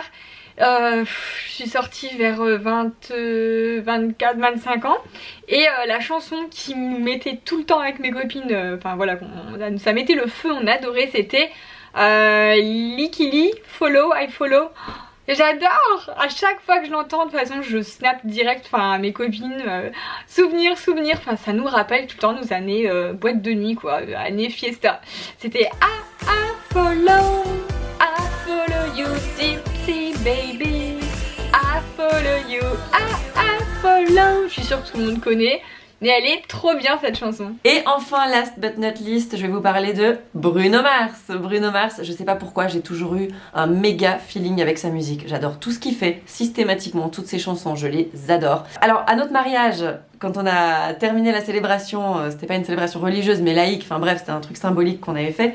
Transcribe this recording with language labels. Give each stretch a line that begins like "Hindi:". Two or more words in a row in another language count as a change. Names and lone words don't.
French: Je suis sortie vers 24-25 ans et la chanson qui me mettait tout le temps avec mes copines, enfin voilà, ça mettait le feu, on adorait, c'était Likili, Follow, I Follow. J'adore! À chaque fois que je l'entends, de toute façon, je snap direct, enfin, à mes copines. Souvenir, enfin, ça nous rappelle tout le temps nos années boîte de nuit, quoi, années fiesta.
English: C'était I follow you, Dipsy baby. I follow you, I follow.
French: Je suis sûre que tout le monde connaît. Mais elle est trop bien cette chanson. Et enfin,
English: last but not least,
French: je vais vous parler de Bruno Mars. Bruno Mars, je sais pas pourquoi, j'ai toujours eu un méga feeling avec sa musique. J'adore tout ce qu'il fait, systématiquement, toutes ses chansons, je les adore. Alors, à notre mariage, quand on a terminé la célébration, c'était pas une célébration religieuse, mais laïque, enfin bref, c'était un truc symbolique qu'on avait fait.